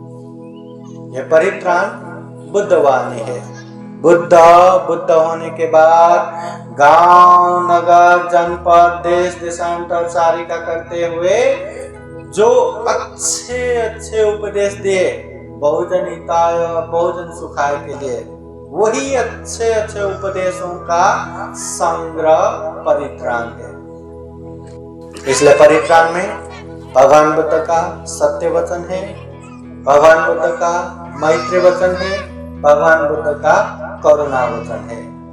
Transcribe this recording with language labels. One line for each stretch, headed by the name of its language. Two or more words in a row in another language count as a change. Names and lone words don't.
Hindi: यह परित्राण बुद्धवाणी है। बुद्ध होने के बाद गांव, नगर, जनपद, देश देशांतर चारिका करते हुए जो अच्छे उपदेश दिए
Pali: बहुजन हिताय बहुजन सुखाय
Hindi: के लिए, वही अच्छे उपदेशों का संग्रह परित्राण है। इसलिए परित्राण में भगवान बुद्ध का सत्य वचन है, भगवान बुद्ध का मैत्री वचन है, भगवान बुद्ध का करुणा वचन है।